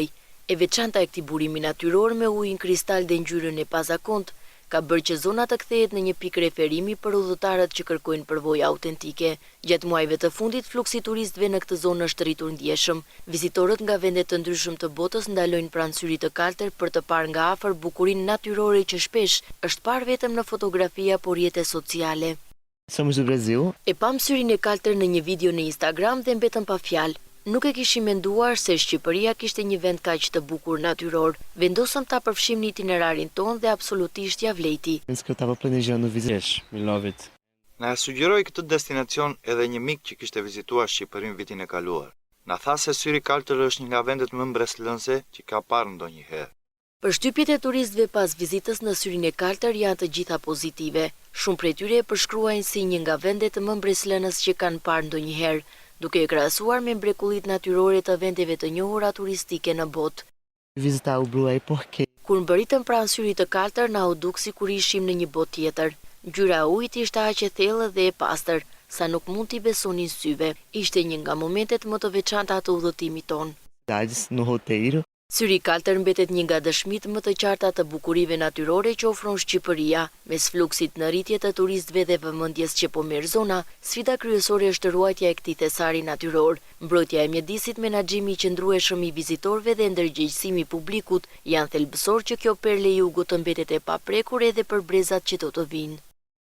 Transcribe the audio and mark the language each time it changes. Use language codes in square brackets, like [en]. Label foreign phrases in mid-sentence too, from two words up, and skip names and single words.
[sq] E veçanta e këtij burimi natyror me ujin kristal dhe ngjyrën e pazakont ka bërë që zona të kthehet në një pikë referimi për udhëtarët që kërkojnë përvojë autentike. Gjatë muajve të fundit, fluksi turistëve në këtë zonë është rritur ndjeshëm. Vizitorët nga vende të ndryshëm të botës ndalojnë pranë syrit të kaltër për të parë nga afër bukurinë natyrore që shpesh është parë vetëm në fotografi apo rrjete sociale. [pt] Somos do Brasil. [sq] E pam syrin e kaltër në një video në Instagram dhe mbetëm pa fjalë. Nuk e kishim menduar se Shqipëria kishte një vend kaq të bukur natyror. Vendosëm ta përfshim në itinerarin ton dhe absolutisht ja vlejti. [pt] Penso que eu estava planejando visitar. [en] We love it. [sq] Na sugjeroi këtë destinacion edhe një mik që kishte vizituar Shqipërinë vitin e kaluar. Na tha se syri i kaltër është një nga vendet më mbreslënse që ka parë ndonjëherë. Përshtypjet e turistëve pas vizitës në syrin e kaltër janë të gjitha pozitive. Shumë prej tyre e përshkruajnë si një nga vendet më mbreslënës që kanë parë ndonjëherë, duke e krahasuar me mrekullitë natyrore të vendeve të njohura turistike në botë. [pt] Visitar o Brulé porque [sq] Kur mbërritëm pranë syrit të kaltër, na u duk sikur ishim në një botë tjetër. Ngjyra e ujit ishte aq e thellë dhe e pastër, sa nuk mund t'i besonin syve. Ishte një nga momentet më të veçanta të udhëtimit ton. [pt] cidades no roteiro. [sq] Syri i kaltër mbetet një nga dëshmitë më të qarta të bukurive natyrore që ofron Shqipëria. Mes fluksit në rritje të turistëve dhe vëmendjes që po merr zona, sfida kryesore është ruajtja e këtij thesari natyror. Mbrojtja e mjedisit, menaxhimi i qëndrueshëm i vizitorëve dhe ndërgjegjësimi i publikut janë thelbësor që kjo perle e jugut të mbetet e paprekur edhe për brezat që do të vinë.